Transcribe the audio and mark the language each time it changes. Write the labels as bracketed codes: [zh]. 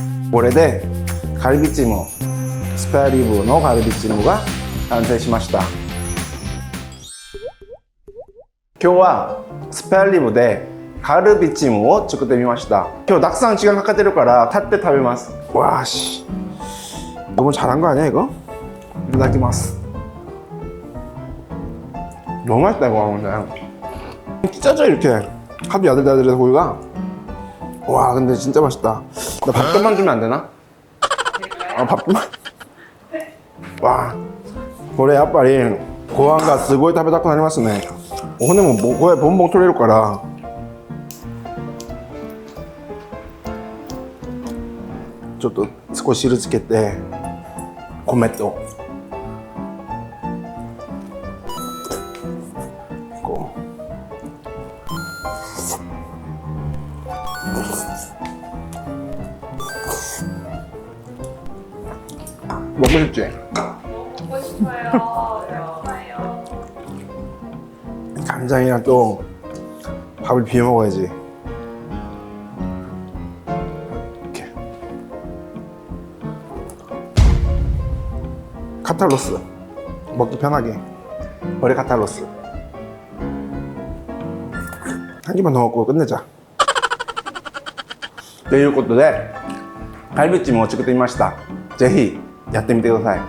[ja] これでカルビチーム、スペアリブのカルビチームが完成しました。今日はスペアリブでカルビチームを作ってみました。今日たくさん時間かかってるから立って食べます。 [ko] わーし、너무 잘한 거 아니야 이거? [ja] いただきます。 [ko] 너무 맛있다 이거. 근데 찢어져 이렇게 합이 야들야들해서 고기가. 와 근데 진짜 맛있다. 나 밥좀만 주면 안 되나? 밥좀만. [ja] 와, これやっぱりご飯がすごい食べたくなりますね。骨もこれボンボン取れるから。ちょっと少し汁つけて米とこう [ko] 먹고 싶지? 먹고 싶어요. 좋아요. 간장이랑 또 밥을 비벼 먹어야지. 이렇게 카탈로스 먹기 편하게. 머리 카탈로스 한 개만 더 먹고 끝내자. [ja] ということでカルビチームを作ってみました。ぜひやってみてください。